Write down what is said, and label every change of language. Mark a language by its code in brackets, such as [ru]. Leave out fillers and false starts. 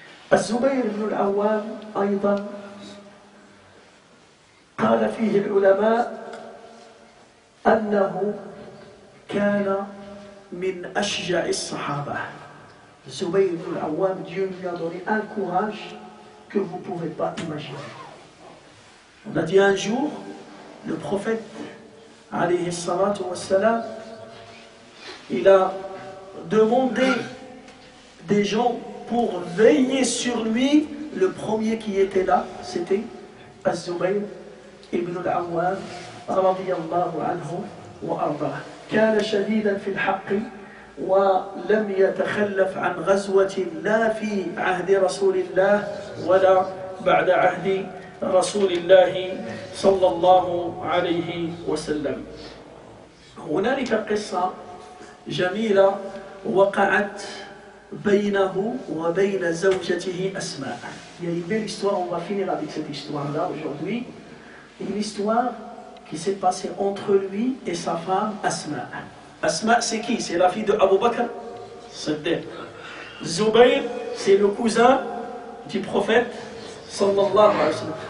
[ar] الزبير بن العوام أيضا قال فيه العلماء أنه كان min ashja'i as-sahaba. [fr] Zubayr ibn al-Awwam, Dieu lui a donné un courage que vous ne pouvez pas imaginer. On a dit un jour, le prophète, [ar] alayhi salatu wassalam, [fr] il a demandé des gens pour veiller sur lui. Le premier qui était là, c'était Az-Zubayr ibn al-Awwam, [ar] radiyallahu anhu wa ardah. كان شديدا في الحق ولم يتخلف عن غزوة لا في عهد رسول الله ولا بعد عهد رسول الله صلى الله عليه وسلم. هنالك قصة جميلة وقعت بينه وبين زوجته أسماء. [fr] Il y a une belle histoire, on va finir avec cette histoire-là aujourd'hui. Une histoire qui s'est passée entre lui et sa femme Asma. Asma, c'est qui? C'est la fille de Abu Bakr Siddiq. Zubayr, c'est le cousin du prophète [ar] sallallahu alayhi wa sallam.